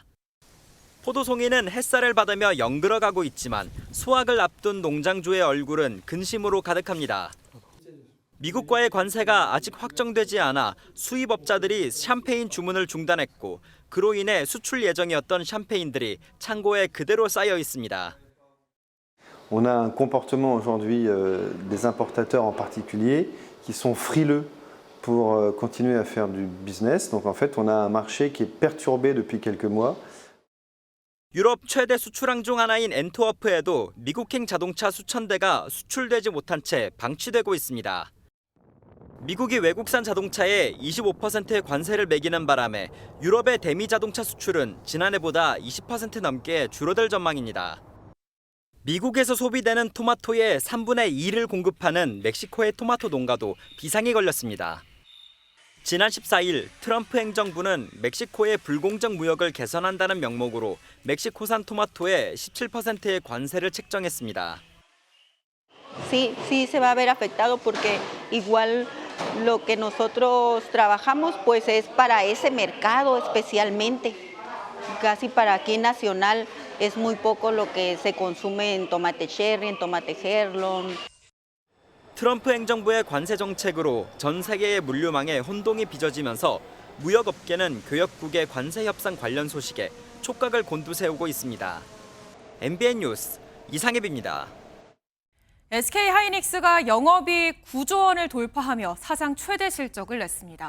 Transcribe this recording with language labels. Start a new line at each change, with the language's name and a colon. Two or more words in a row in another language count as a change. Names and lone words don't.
Korean: 포도송이는 햇살을 받으며 영글어가고 있지만 수확을 앞둔 농장주의 얼굴은 근심으로 가득합니다. 미국과의 관세가 아직 확정되지 않아 수입업자들이 샴페인 주문을 중단했고 그로 인해 수출 예정이었던 샴페인들이 창고에 그대로 쌓여 있습니다.
French: On a un comportement aujourd'hui des importateurs en particulier qui sont frileux pour continuer à faire du business. Donc en fait, on a un marché qui est perturbé depuis quelques mois.
Korean: 유럽 최대 수출항 중 하나인 엔트워프에도 미국행 자동차 수천 대가 수출되지 못한 채 방치되고 있습니다. 미국이 외국산 자동차에 25%의 관세를 매기는 바람에 유럽의 대미 자동차 수출은 지난해보다 20% 넘게 줄어들 전망입니다. 미국에서 소비되는 토마토의 3분의 2를 공급하는 멕시코의 토마토 농가도 비상이 걸렸습니다. 지난 14일 트럼프 행정부는 멕시코의 불공정 무역을 개선한다는 명목으로 멕시코산 토마토에 17%의 관세를 책정했습니다.
Spanish: Sí se va a ver afectado porque igual lo que nosotros trabajamos pues es para ese mercado especialmente. Casi para aquí nacional es muy poco lo que se consume en tomate cherry, en tomate herlon.
Korean: 트럼프 행정부의 관세 정책으로 전 세계의 물류망에 혼동이 빚어지면서 무역업계는 교역국의 관세 협상 관련 소식에 촉각을 곤두세우고 있습니다. MBN 뉴스 이상엽입니다. SK하이닉스가 영업이익 9조 원을 돌파하며 사상 최대 실적을 냈습니다.